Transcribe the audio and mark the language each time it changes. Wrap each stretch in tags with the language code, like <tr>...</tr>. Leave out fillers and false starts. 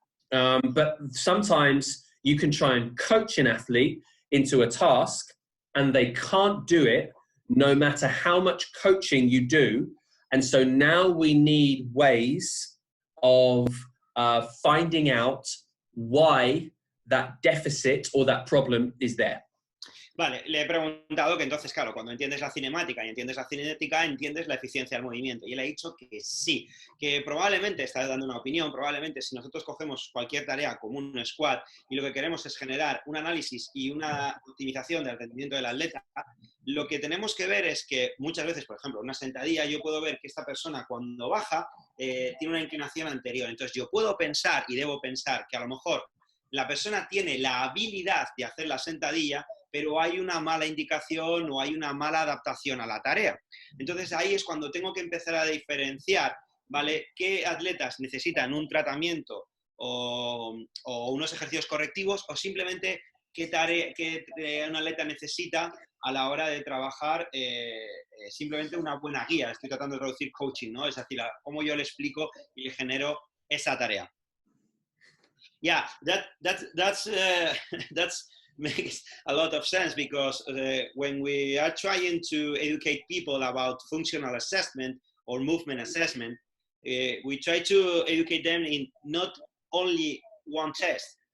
<en>But sometimes you can try and coach an athlete into a task and they can't do it no matter how much coaching you do. And so now we need ways of finding out why that deficit or that problem is there.</en> <es>Vale, le he preguntado que entonces, claro, cuando entiendes la cinemática y entiendes la cinética, entiendes la eficiencia del movimiento. Y él ha dicho que sí, que probablemente, está dando una opinión, probablemente si nosotros cogemos cualquier tarea como un squat y lo que queremos es generar un análisis y una optimización del rendimiento del atleta, lo que tenemos que ver es que muchas veces, por ejemplo, una sentadilla, yo puedo ver que esta persona cuando baja tiene una inclinación anterior. Entonces yo puedo pensar y debo pensar que a lo mejor la persona tiene la habilidad de hacer la sentadilla, pero hay una mala indicación o hay una mala adaptación a la tarea. Entonces ahí es cuando tengo que empezar a diferenciar, ¿vale? ¿Qué atletas necesitan un tratamiento o unos ejercicios correctivos o simplemente qué un atleta necesita a la hora de trabajar simplemente una buena guía? Estoy tratando de traducir coaching, ¿no? Es decir, cómo yo le explico y le genero esa tarea.</es> <en>Yeah, that's makes a lot of sense because when we are trying to educate people about functional assessment or movement assessment, we try to educate them in not only one test.</en>